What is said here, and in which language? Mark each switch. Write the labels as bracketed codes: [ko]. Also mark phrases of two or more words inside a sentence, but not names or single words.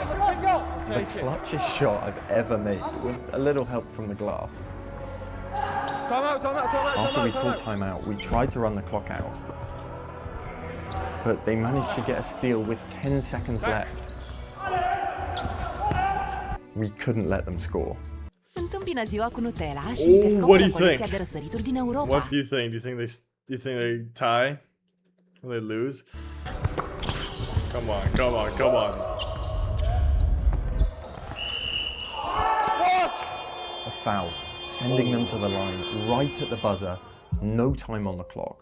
[en] The clutchest shot I've ever made, with a little help from the glass. After we called timeout, we tried to run the clock out. But they managed to get a steal with 10 seconds left. We couldn't let them score. [ro] Întâmpină ziua cu Nutella și [en] What do [ro] descoperă [en] you [ro] colecția [en] think? [ro] de răsărituri din Europa. [en] What do you think? Do you think they tie? Or they lose? Come on. What? A foul, sending them to the line right at the buzzer, no time on the clock.